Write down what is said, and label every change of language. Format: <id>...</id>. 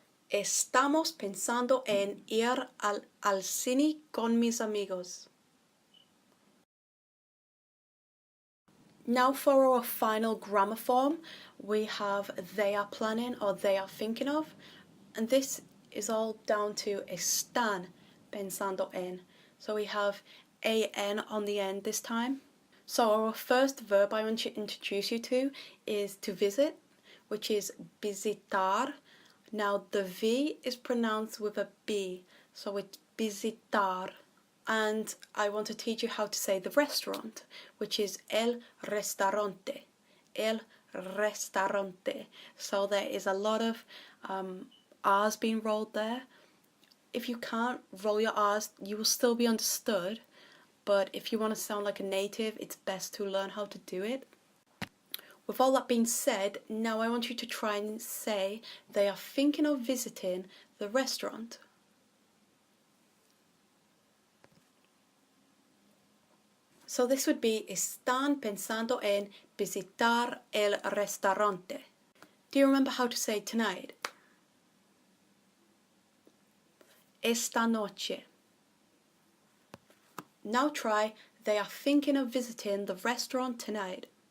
<es>Estamos pensando en ir al cine con mis amigos.</es> <en>Now for our final grammar form, we have they are planning or they are thinking of. And this is all down to</en> <es>están pensando en.</es> <en>So we have an on the end this time. So our first verb I want to introduce you to is to visit, which is visitar. Now the V is pronounced with a B, so it's visitar. And I want to teach you how to say the restaurant, which is el restaurante. El restaurante. So there is a lot of R's being rolled there. If you can't roll your R's, you will still be understood. But if you want to sound like a native, it's best to learn how to do it. With all that being said, now I want you to try and say they are thinking of visiting the restaurant. So this would be,</en> <es>están pensando en visitar el restaurante.</es> <en>Do you remember how to say tonight?</en> <es>Esta noche.</es> <en>Now try, they are thinking of visiting the restaurant tonight.</en>